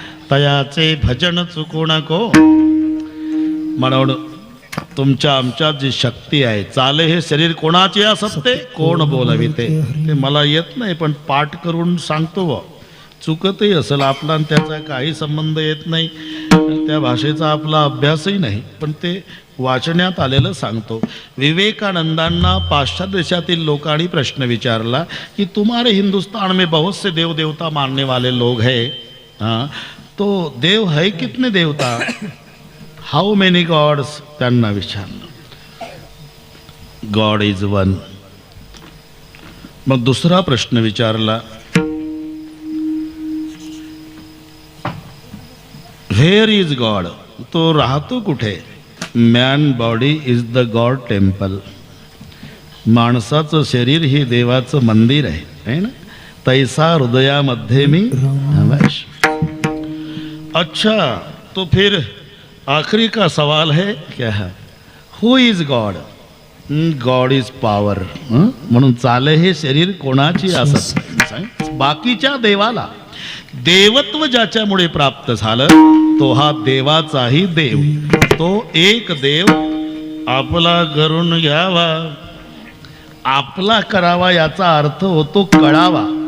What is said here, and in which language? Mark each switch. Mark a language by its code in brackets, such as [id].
[mr] तयाचे भजन चुकू नको. म्हणून तुमच्या आमच्यात जी शक्ती आहे, चाले हे शरीर कोणाचे असते, कोण बोलविते ते मला येत नाही, पण पाठ करून सांगतो. व चुकतही असेल आपला, आणि त्याचा काही संबंध येत नाही, त्या भाषेचा आपला अभ्यासही नाही, पण ते वाचण्यात आलेलं सांगतो. विवेकानंदांना पाश्चात्य देशातील लोकांनी प्रश्न विचारला की [hi] तुम्हारे हिंदुस्तान में बहुत से देव देवता मानने वाले लोग हैं, हाँ, तो देव है कितने देवता, [en] How many gods. [mr] त्यांना विचारलं. [en] God is one. [mr] मग दुसरा प्रश्न विचारला, [en] where is God, [mr] तो राहतो कुठे. [en] Man body is the God temple. [mr] माणसाचं शरीर हे देवाचं मंदिर आहे ना. तैसा हृदयामध्ये मी नमश. [hi] अच्छा, तो फिर आखिरी का सवाल है क्या है, [en] Who is God. God is power. [mr] म्हणून चाले हे शरीर कोणाची असत, बाकीच्या देवाला. देवत्व ज्याच्यामुळे प्राप्त झालं तो हा देवाचाही देव. तो एक देव आपला करून घ्यावा, आपला करावा, याचा अर्थ होतो कळावा.